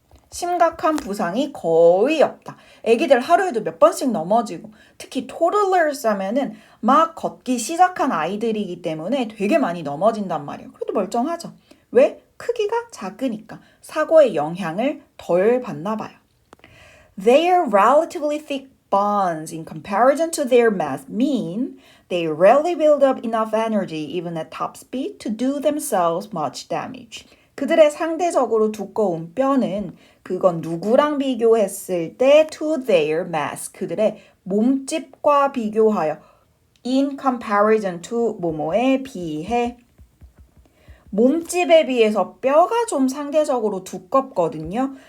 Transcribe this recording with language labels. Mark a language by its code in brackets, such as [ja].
[ko] 심각한 부상이 거의 없다. 애기들 하루에도 몇 번씩 넘어지고 특히 toddlers 하면은 막 걷기 시작한 아이들이기 때문에 되게 많이 넘어진단 말이에요. 그래도 멀쩡하죠. 왜? 크기가 작으니까 사고의 영향을 덜 받나 봐요. [en] Their relatively thick bonds in comparison to their mass mean they rarely build up enough energy even at top speed to do themselves much damage. [ko] 그들의 상대적으로 두꺼운 뼈는 그건 누구랑 비교했을 때 [en] to their mass [ko] 그들의 몸집과 비교하여 [en] in comparison to [ko] 뭐뭐에 비해 몸집에 비해서 뼈가 좀 상대적으로 두껍거든요.